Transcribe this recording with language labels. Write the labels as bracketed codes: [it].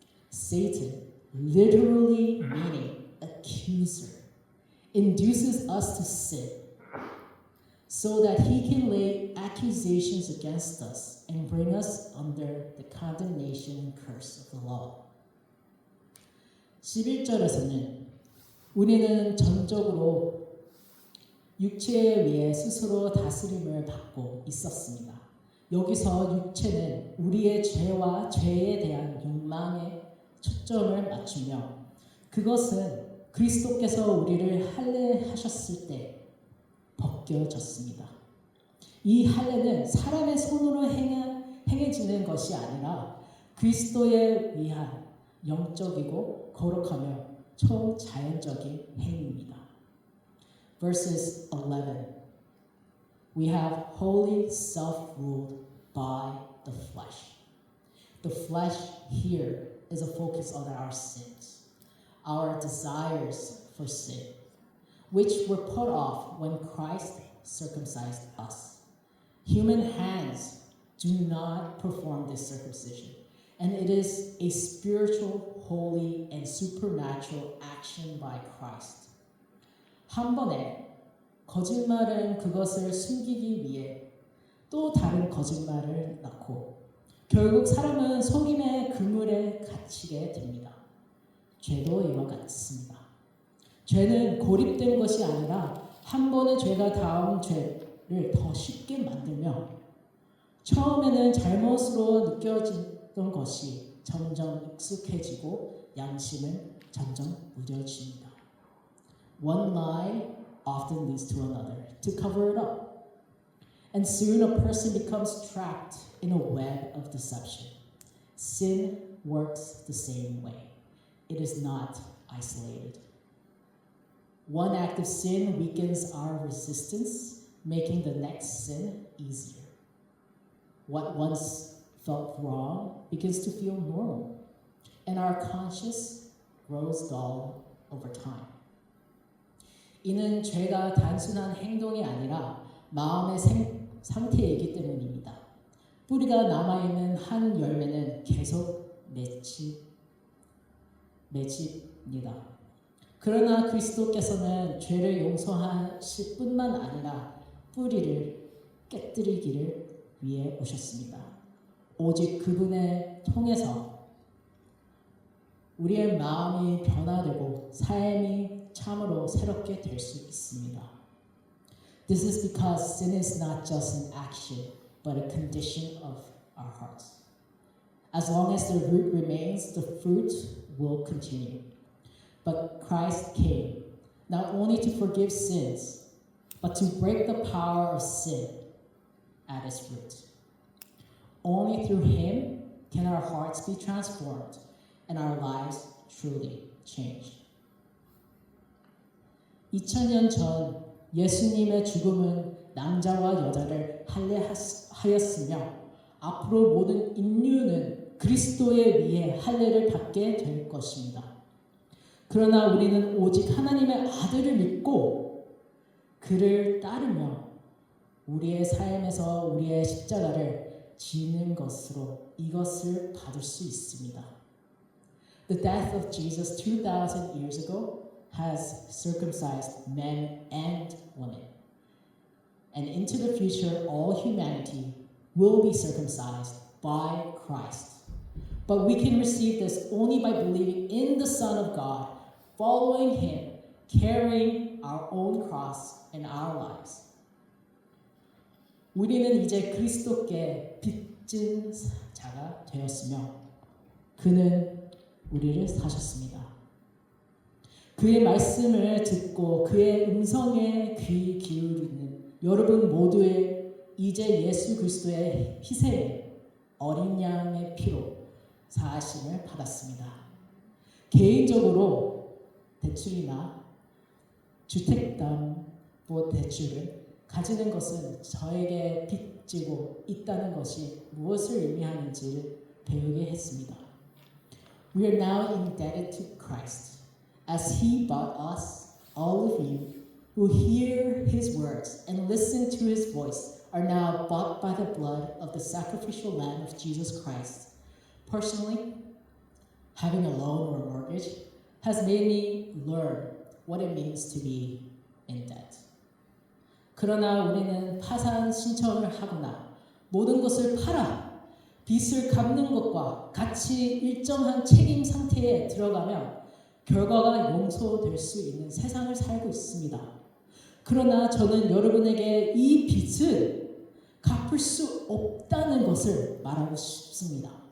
[en] Satan, literally meaning accuser, induces us to sin so that he can lay accusations against us and bring us under the condemnation and curse of the law. [ko] 11절에서는 우리는 전적으로 육체에 의해 스스로 다스림을 받고 있었습니다. 여기서 육체는 우리의 죄와 죄에 대한 욕망에 초점을 맞추며 그것은 그리스도께서 우리를 할례하셨을 때 벗겨졌습니다. 이 할례는 사람의 손으로 행해지는 것이 아니라 그리스도에 의한 영적이고 거룩하며 초자연적인 행위입니다. [en] Verses 11. We have wholly self-ruled by the flesh. The flesh here is a focus on our sins, our desires for sin, which were put off when Christ circumcised us. Human hands do not perform this circumcision, and it is a spiritual, holy, and supernatural action by Christ. [ko] 한 번에 거짓말은 그것을 숨기기 위해 또 다른 거짓말을 낳고 결국 사람은 속임의 그물에 갇히게 됩니다. 죄도 이와 같습니다. 죄는 고립된 것이 아니라 한 번의 죄가 다음 죄를 더 쉽게 만들며 처음에는 잘못으로 느껴지던 것이 점점 익숙해지고 양심은 점점 무뎌집니다. [en] One lie often leads to another to cover it up. And soon a person becomes trapped in a web of deception. Sin works the same way. It is not isolated. One act of sin weakens our resistance, making the next sin easier. What once felt wrong begins to feel normal, and our conscience grows dull over time. [ko] 이는 죄가 단순한 행동이 아니라 마음의 상태이기 때문입니다. 뿌리가 남아있는 한 열매는 계속 맺힙니다. 그러나 그리스도께서는 죄를 용서하실 뿐만 아니라 뿌리를 깨뜨리기를 위해 오셨습니다. 오직 그분을 통해서 우리의 마음이 변화되고 삶이 참으로 새롭게 될 수 있습니다. [en] This is because sin is not just an action, but a condition of our hearts. As long as the root remains, the fruit will continue. But Christ came not only to forgive sins, but to break the power of sin at its root. Only through Him can our hearts be transformed and our lives truly changed. [ko] 2000년 전 예수님의 죽음은 남자와 여자를 할례하였으며 앞으로 모든 인류는 그리스도에 의해 할례를 받게 될 것입니다. 그러나 우리는 오직 하나님의 아들을 믿고 그를 따르며 우리의 삶에서 우리의 십자가를 지는 것으로 이것을 받을 수 있습니다. [en] The death of Jesus 2,000 years ago has circumcised men and women. And into the future, all humanity will be circumcised by Christ. But we can receive this only by believing in the Son of God, following Him, carrying our own cross in our lives. [ko] 우리는 이제 그리스도께 빚진 자가 되었으며 그는 우리를 사셨습니다. 그의 말씀을 듣고 그의 음성에 귀 기울이는 여러분 모두의 이제 예수 그리스도의 희생에 어린 양의 피로 사하심을 받았습니다. 개인적으로 대출이나 주택담보 대출을 가지는 것은 저에게 빚지고 있다는 것이 무엇을 의미하는지를 배우게 했습니다. [en] We are now indebted to Christ. As He bought us, all of you who hear His words and listen to His voice are now bought by the blood of the sacrificial Lamb of Jesus Christ. Personally, having a loan or a mortgage has made me learn what it means to be in debt. [ko] 그러나 우리는 파산 신청을 하거나 모든 것을 팔아 빚을 갚는 것과 같이 일정한 책임 상태에 들어가면 결과가 용서될 수 있는 세상을 살고 있습니다. 그러나 저는 여러분에게 이 빚을 갚을 수 없다는 것을 말하고 싶습니다.